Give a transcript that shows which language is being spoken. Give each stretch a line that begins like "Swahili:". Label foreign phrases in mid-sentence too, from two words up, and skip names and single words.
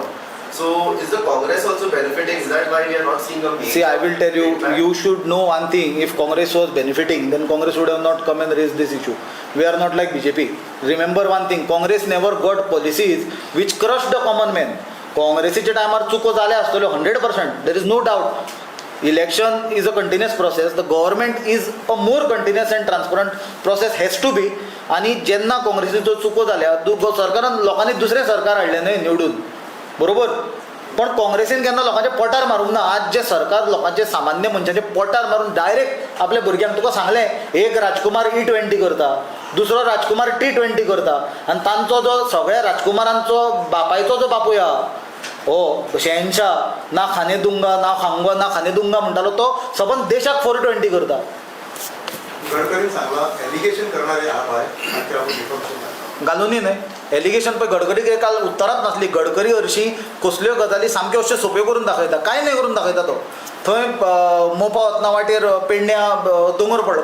English: So, is the Congress also benefiting? Is that why we are not seeing a major? See, I will tell you, impact? you should know one thing. If Congress was benefiting, then Congress would have not come and raised this issue. We are not like BJP. Remember one thing, Congress never got policies which crushed the common man.
Konkani: Congressच्या टायमार चुको जाल्या आसतल्यो 100%.
English: There is no doubt. Election is a continuous process. The government is a more continuous and transparent process has to be.
Konkani: आणि जेन्ना काँग्रेसीचो चुको जाल्या सरकारान लोकांनी दुसरें सरकार हाडलें न्हय निवडून, बरोबर. पण काँग्रेसीन केन्ना लोकांच्या पोटार मारूंक ना. आज जे सरकार लोकांचे सामान्य मनशांचे पोटार मारून डायरेक्ट आपल्या भुरग्यांक तुका सांगलें एक राजकुमार E20 करता, दुसरो राजकुमार T20 करता, आनी तांचो जो सगळ्या राजकुमारांचो बापायचो जो बापूय आहा हो शहनशाह
Hindi: ना खाने दूंगा ना खाऊंगा ना खाने दूंगा
Konkani: म्हणटालो तो सबंद देशाक 420 करता. गडकरी सांगला एलिगेशन करणारे हा भाय घालूनय न्हय एलिगेशन पळय. गडकरी काल उत्तरांत नासली. गडकरी हरशीं कसल्यो गजाली सामक्यो अश्यो सोप्यो करून दाखयता. कांय नाही करून दाखयता तो. थंय मोपा वतना वाटेर पेडण्या दोंगर पडलो.